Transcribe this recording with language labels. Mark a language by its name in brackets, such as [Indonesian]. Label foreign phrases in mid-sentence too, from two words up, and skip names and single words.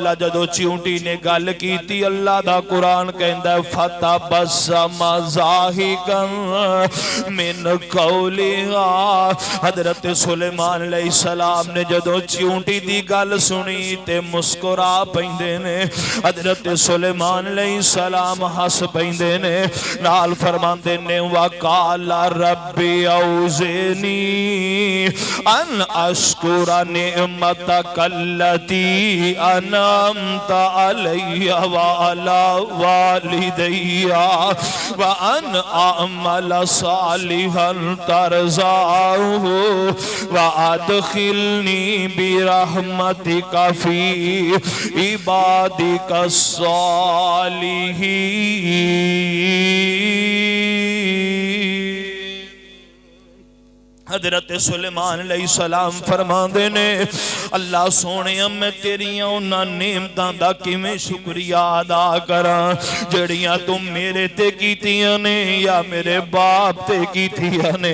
[Punjabi] ਜਦੋਂ ਚਿਊਂਟੀ ਨੇ ਗੱਲ ਕੀਤੀ ਅੱਲ੍ਹਾ ਦਾ ਕੁਰਾਨ ਕਹਿੰਦਾ [Arabic] فتبسم ضاحكا من قولها. [Punjabi] ਹਜ਼ਰਤ ਸੁਲੇਮਾਨ ਅਲੈਹਿੱਸਲਾਮ ਨੇ ਜਦੋਂ ਚਿਊਂਟੀ ਦੀ ਗੱਲ ਸੁਣੀ ਤੇ ਮੁਸਕੁਰਾ ਪੈਂਦੇ ਨੇ। ਹਜ਼ਰਤ ਸੁਲੇਮਾਨ ਅਲੈਹਿੱਸਲਾਮ ਹੱਸ ਪੈਂਦੇ ਨੇ, ਨਾਲ ਫ਼ਰਮਾਂਦੇ ਨੇ [Arabic] وقال رب أوزعني أن أشكر نعمتك التي أنعمت علي وعلى والدي وأن أعمل صالحا ترضاه وأدخلني برحمتك في عبادك الصالحين. [Punjabi] ਹਜ਼ਰਤ ਸੁਲੇਮਾਨ ਅਲੈਹਿੱਸਲਾਮ ਫ਼ਰਮਾਂਦੇ ਨੇ ਅੱਲ੍ਹਾ ਸੋਣੇ ਮੈਂ ਤੇਰੀਆਂ ਉਨ੍ਹਾਂ ਨੇਮਤਾਂ ਦਾ ਕਿਵੇਂ ਸ਼ੁਕਰੀਆ ਅਦਾ ਕਰਾਂ ਜਿਹੜੀਆਂ ਤੁਮ ਮੇਰੇ ਤੇ ਕੀਤੀਆਂ ਨੇ ਯਾ ਮੇਰੇ ਬਾਪ ਤੇ ਕੀਤੀਆਂ ਨੇ।